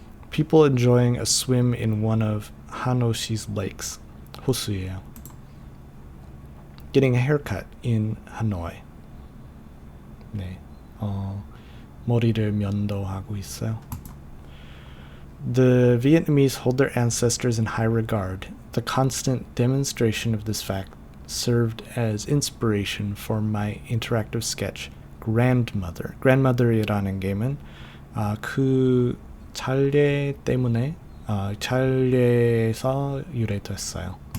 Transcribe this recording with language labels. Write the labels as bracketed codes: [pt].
[en] People enjoying a swim in one of Hanoshi's lakes. [ko] 호수예요. [en] Getting a haircut in Hanoi. [ko] 네, 머리를 면도하고 있어요. [en] The Vietnamese hold their ancestors in high regard. The constant demonstration of this fact served as inspiration for my interactive sketch, Grandmother. [ko] Grandmother이라는 게임은 그 잘례 때문에 잘례에서 유래됐어요.